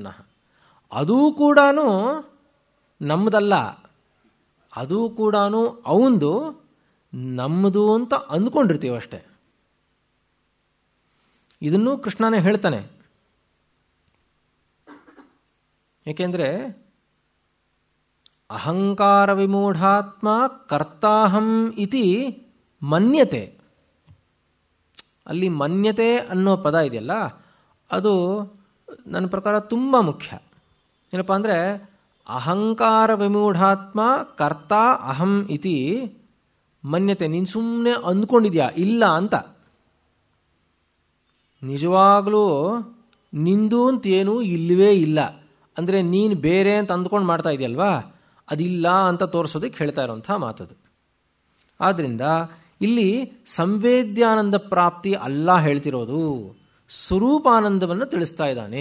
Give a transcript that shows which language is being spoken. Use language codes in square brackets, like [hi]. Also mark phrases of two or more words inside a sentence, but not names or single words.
[kn] ಅದೂ ಕೂಡ ನಮ್ಮದಲ್ಲ, ಅದೂ ಕೂಡ ಅವಂದು, ನಮ್ಮದು ಅಂತ ಅಂದ್ಕೊಂಡಿರ್ತೀವಿ ಅಷ್ಟೆ. ಇದನ್ನು ಕೃಷ್ಣನೇ ಹೇಳ್ತಾನೆ. [sa] ಏಕೆಂದರೆ ಅಹಂಕಾರ ವಿಮೂಢಾತ್ಮ ಕರ್ತಾಹಂ ಇತಿ ಮನ್ಯತೆ. [kn] ಅಲ್ಲಿ ಮನ್ಯತೆ ಅನ್ನೋ ಪದ ಇದೆಯಲ್ಲ, ಅದು ನನ್ನ ಪ್ರಕಾರ ತುಂಬ ಮುಖ್ಯ. ಏನಪ್ಪ ಅಂದರೆ [sa] ಅಹಂಕಾರ ವಿಮೂಢಾತ್ಮ ಕರ್ತಾ ಅಹಂ ಇತಿ ಮನ್ಯತೆ. [kn] ನೀನು ಸುಮ್ಮನೆ ಅಂದ್ಕೊಂಡಿದ್ಯಾ ಇಲ್ಲ ಅಂತ. ನಿಜವಾಗಲೂ ನಿಂದು ಅಂತೇನೂ ಇಲ್ಲವೇ ಇಲ್ಲ. ಅಂದರೆ ನೀನು ಬೇರೆ ಅಂತ ಅಂದ್ಕೊಂಡು ಮಾಡ್ತಾ ಇದೆಯಲ್ವಾ, ಅದಿಲ್ಲ ಅಂತ ತೋರಿಸೋದಕ್ಕೆ ಹೇಳ್ತಾ ಇರೋಂಥ ಮಾತದು. ಆದ್ದರಿಂದ ಇಲ್ಲಿ ಸಂವೇದ್ಯಾನಂದ ಪ್ರಾಪ್ತಿ ಅಲ್ಲ ಹೇಳ್ತಿರೋದು, ಸ್ವರೂಪಾನಂದವನ್ನು ತಿಳಿಸ್ತಾ ಇದ್ದಾನೆ.